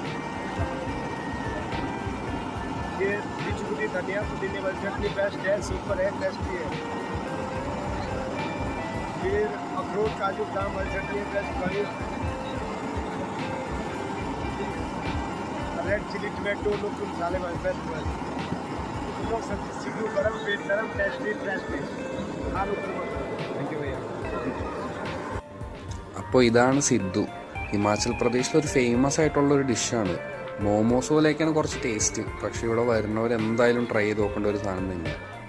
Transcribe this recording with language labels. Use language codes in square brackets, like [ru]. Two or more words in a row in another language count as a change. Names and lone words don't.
[hi] ये बिचकुटी धनिया पुदीने वाली चटनी बेस्ट है, सुपर है, टेस्टी है। फिर अखरोट काजू बादाम वाली चटनी बेस्ट बनी। [en] red chili tomato [hi] लोकल मसाले वाले बेस्ट बनी। सिक्यू गरम, पेट गरम, [en] tasty tasty. thank you [ml] ഭയ്യ. അപ്പോൾ ഇതാണ് സിദ്ധു. ഹിമാചൽ പ്രദേശിലൊരു ഫേമസ് ആയിട്ടുള്ളൊരു ഡിഷാണ്. മോമോസ് പോലെയൊക്കെയാണ് കുറച്ച് ടേസ്റ്റ്. പക്ഷേ ഇവിടെ വരുന്നവർ എന്തായാലും ട്രൈ ചെയ്ത് നോക്കേണ്ട ഒരു സാധനം തന്നെയാണ്.